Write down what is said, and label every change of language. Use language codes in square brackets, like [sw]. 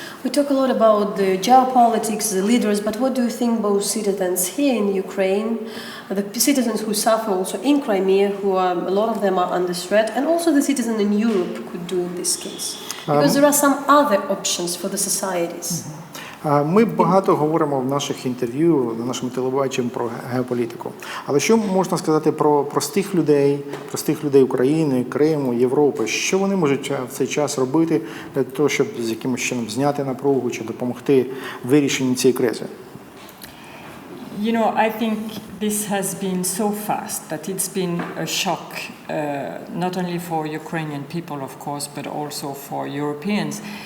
[en] We talk a lot about the geopolitics, the leaders, but what do you think both citizens here in Ukraine, the citizens who suffer also in Crimea, who a lot of them are under threat, and also the citizens in Europe could do in this case? Because there are some other options for the societies. [uk] Ми багато говоримо в наших інтерв'ю, на нашому телебаченні про геополітику. Але що можна сказати про простих людей України, Криму, Європи? Що вони можуть в цей час робити для того, щоб з якимось чином зняти напругу чи допомогти вирішенню цієї кризи? [en] You know, I think this has been so fast that it's been a shock, not only for Ukrainian people, of course, but also for Europeans.